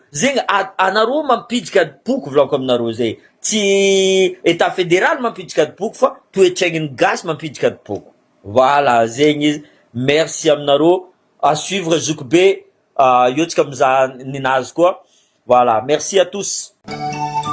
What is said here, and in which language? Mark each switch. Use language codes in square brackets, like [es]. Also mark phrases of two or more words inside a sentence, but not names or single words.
[mg] Zegny anareo mampidika boky volaniko aminareo zay, tsy [fr] état fédéral [mg] mampidika boky fa toetraigniny gasy mampidika boky. Voilà zegny izy. Merci aminareo, [fr] à suivre [mg] Zoukbe, io tsika mizaha ninazy koa. [fr] Voilà, merci à tous.